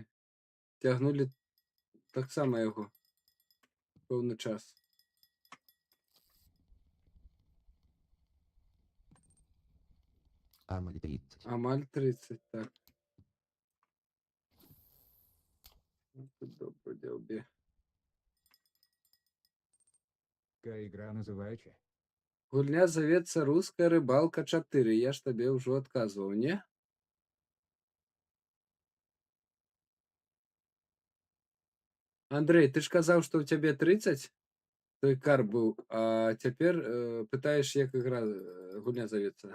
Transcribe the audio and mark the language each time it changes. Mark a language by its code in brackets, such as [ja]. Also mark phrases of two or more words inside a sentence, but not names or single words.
[be] Цягнулі таксама яго пэўны час. Амаль 30. Амаль 30, так. Ну, тут добра дзяўбе. [ru] Какая игра называется? [be] Гульня завецца «Руская рыбалка 4». Я ж табе ўжо адказваў, не? Андрэй, ты ж казаў, што ў цябе 30? Той карп быў, а цяпер пытаеш, як ігра, гульня завецца.